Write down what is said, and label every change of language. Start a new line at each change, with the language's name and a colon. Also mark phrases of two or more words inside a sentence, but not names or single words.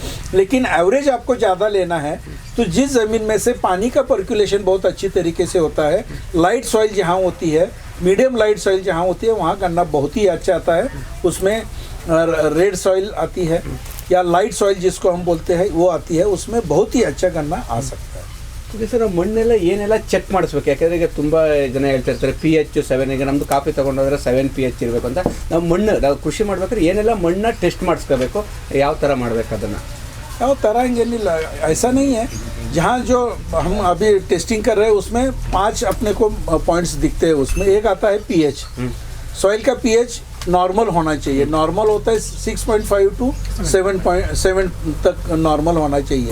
Hindi: लेकिन एवरेज आपको ज़्यादा लेना है तो जिस ज़मीन में से पानी का पर्कुलेशन बहुत अच्छी तरीके से होता है,
English: light soil
Hindi: जहाँ होती है,
English: medium light soil
Hindi: जहाँ होती है, वहाँ गन्ना बहुत ही अच्छा आता है। उसमें
English: red soil
Hindi: आती है या
English: light soil
Hindi: जिसको हम बोलते हैं वो आती है, उसमें बहुत ही अच्छा गन्ना आ सकता है।
English: okay sir,
Kannada: ಮಣ್ಣೆಲ್ಲ ಏನೆಲ್ಲ ಚೆಕ್ ಮಾಡಿಸ್ಬೇಕು? ಯಾಕೆಂದರೆ ಈಗ ತುಂಬ ಜನ ಹೇಳ್ತಾ ಇರ್ತಾರೆ pH 7. ಈಗ ನಮ್ಮದು ಕಾಫಿ ತೊಗೊಂಡೋದ್ರೆ 7 pH ಇರಬೇಕು ಅಂತ. ನಾವು ಮಣ್ಣು ನಾವು ಕೃಷಿ ಮಾಡ್ಬೇಕಾದ್ರೆ ಏನೆಲ್ಲ ಮಣ್ಣನ್ನ ಟೆಸ್ಟ್ ಮಾಡಿಸ್ಕೋಬೇಕು, ಯಾವ ಥರ ಮಾಡಬೇಕು ಅದನ್ನು? ಯಾವ ಥರ ಹಿಂಗೇನಿಲ್ಲ,
Hindi: ऐसा नहीं है। जहाँ जो हम अभी टेस्टिंग कर रहे हैं उसमें 5 अपने को पॉइंट्स दिखते हैं। उसमें एक आता है pH, सॉइल का pH नॉर्मल होना चाहिए। नॉर्मल होता है 6.5 to 7 तक नॉर्मल होना चाहिए।